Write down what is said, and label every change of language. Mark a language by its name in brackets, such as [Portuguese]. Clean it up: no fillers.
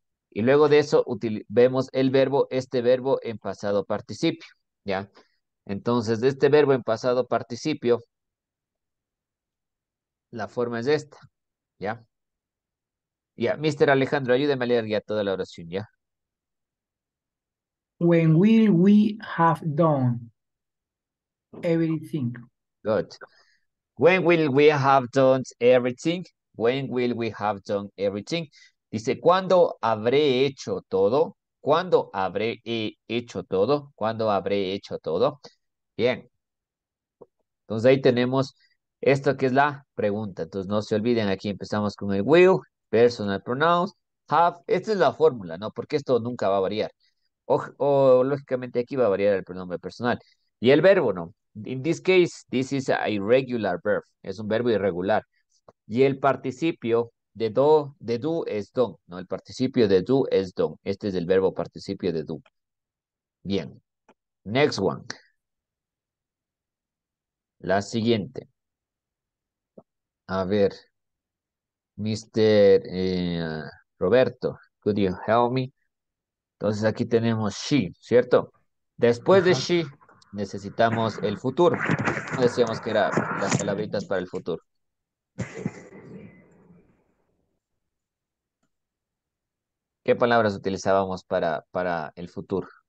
[Spanish] Y luego de eso, vemos el verbo, este verbo en pasado participio. ¿Ya? Entonces, de este verbo en pasado participio, la forma es esta. ¿Ya? Ya, Mr. Alejandro, ayúdeme a leer ya toda la oración, ¿ya? [English] When will we have done everything? Good. When will we have done everything? When will we have done everything? [Spanish] Dice, ¿cuándo habré hecho todo? ¿Cuándo habré hecho todo? ¿Cuándo habré hecho todo? Bien, entonces ahí tenemos esto que es la pregunta. Entonces no se olviden, aquí empezamos con el will, [English] personal pronouns, [Spanish] have. Esta es la fórmula, ¿no? Porque esto nunca va a variar. O lógicamente aquí va a variar el pronombre personal. Y el verbo, ¿no? [English] In this case, this is a irregular verb. [Spanish] Es un verbo irregular. Y el participio de do es don, ¿no? El participio de do es don. Este es el verbo participio de do. [English] Bien. Next one. [Spanish] La siguiente. A ver, Mr. [English] Roberto, could you help me? [Spanish] Entonces aquí tenemos she, ¿cierto? Después de Ajá. she, necesitamos el futuro. ¿Cómo decíamos que eran las palabritas para el futuro? ¿Qué palabras utilizábamos para el futuro?